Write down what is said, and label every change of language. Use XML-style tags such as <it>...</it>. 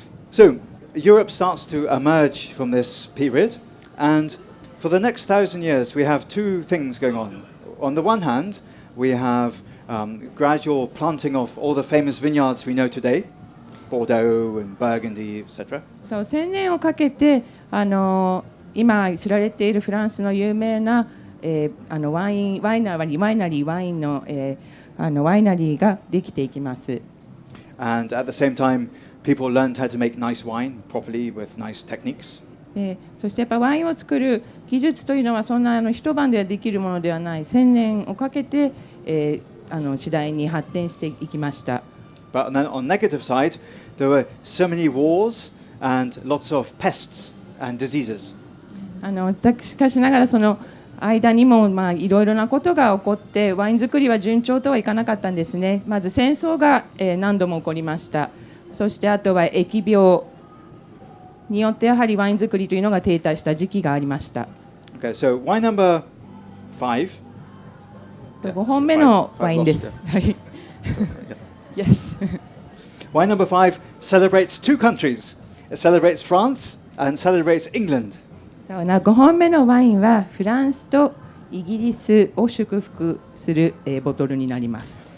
<en>So Europe starts to emerge from this period, and for the next 1,000 years, we have two things going on. On the one hand, we have gradual planting of all the famous vineyards we know today, Bordeaux and Burgundy, etc.</en> <ja>そう1000年をかけて今知られているフランスの有名な、ワイナリーワインの、ワイナリーができていきます。</ja> <en>And at the same time, people learned how to make nice wine properly with nice techniques.</en> <ja>そしてやっぱワインを作る技術というのはそんな一晩ではできるものではない。 1000年をかけて、次第に発展していきました。</ja> <en>But then on the negative side, there were so many wars and lots of pests and diseases.</en> <ja>しかしながらその間にもいろいろなことが起こってワイン作りは順調とはいかなかったんですね。まず戦争が、何度も起こりました。そしてあとは疫病によってやはりワイン作りというのが停滞した時期がありました。</ja> <en>Okay, so wine number 5.</en> <ja>5本目のワインです。はい。</ja> <en>Yes. Wine number 5 celebrates two countries. It celebrates France and celebrates England.</en> <ja>そうな5本目のワインはフランスとイギリスを祝福する、ボトルになります。</ja>